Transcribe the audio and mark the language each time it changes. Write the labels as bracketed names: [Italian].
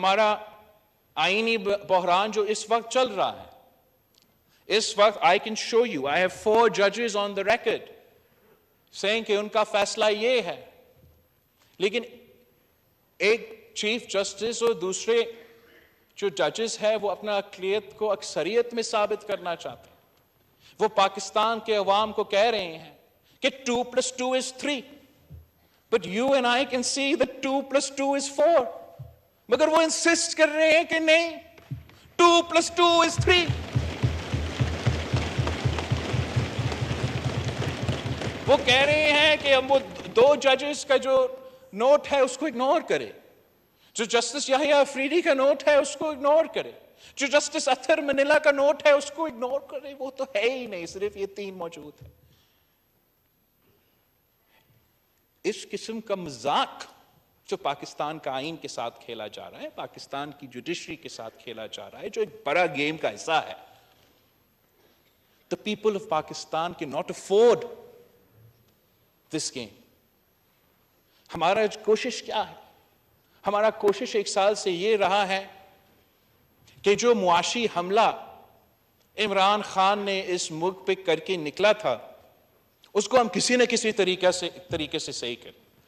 [Urdu] ہمارا آئینی بحران جو اس وقت چل رہا ہے، اس وقت [English] I can show you, I have 4 judges on the record saying [Urdu] کہ ان کا فیصلہ یہ ہے، لیکن ایک چیف جسٹس اور دوسرے جو ججز ہے وہ اپنا اقلیت کو اکثریت میں ثابت کرنا چاہتے ہیں. وہ پاکستان کے عوام کو کہہ رہے ہیں کہ [English] 2+2 is 3. But you and I can see that 2+2 is 4. [Urdu] مگر وہ انسسٹ کر رہے ہیں کہ نہیں، [English] 2+2 is 3. [Urdu] وہ کہہ رہے ہیں کہ ہم وہ 2 ججز کا جو نوٹ ہے اس کو اگنور کرے، جو جسٹس یحییٰ افریدی کا نوٹ ہے اس کو اگنور کرے، جو جسٹس اطہر منیلا کا نوٹ ہے اس کو اگنور کرے. وہ تو ہے ہی نہیں، صرف یہ 3 موجود ہے. اس قسم کا مذاق جو پاکستان کا آئین کے ساتھ کھیلا جا رہا ہے، پاکستان کی جوڈیشری کے ساتھ کھیلا جا رہا ہے، جو ایک بڑا گیم کا حصہ ہے. [English] The people of Pakistan cannot afford this game. [Urdu] ہمارا کوشش کیا ہے؟ ہمارا کوشش 1 سال سے یہ رہا ہے کہ جو معاشی حملہ عمران خان نے اس ملک پہ کر کے نکلا تھا اس کو ہم کسی نہ کسی طریقے سے صحیح کریں.